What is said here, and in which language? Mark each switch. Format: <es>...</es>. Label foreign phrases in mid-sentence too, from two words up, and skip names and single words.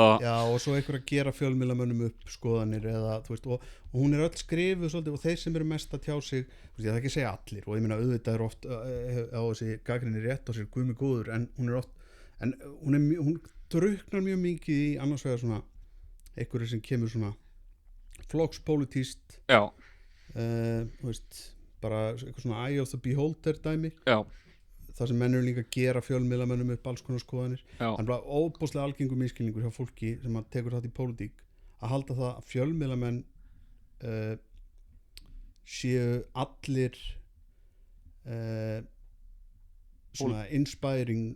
<is>já og svo einhver að gera fjölmiðlamönnum upp skoðanir eða þú veist og hún er öll skrifuð svolítið og þeir sem eru mest að tjá sig þú veist ég það ekki segja allir og ég meina auðvitað er oft á þessi gagnrýni rétt á sér guð mig góður en hún er oft en hún druknar mjög mikið í annars vegar svona einhverju sem kemur svona flokkspólitíst þú veist bara eitthvað svona</is> <en>eye of the beholder</en> <is>dæmi já. Það sem menn eru líka að gera fjölmiðlamönnum upp alls konar skoðanir en bara óbúslega algengur miskilningur hjá fólki sem að tekur þátt í pólitík að halda það að fjölmiðlamenn séu allir svona inspiring</is>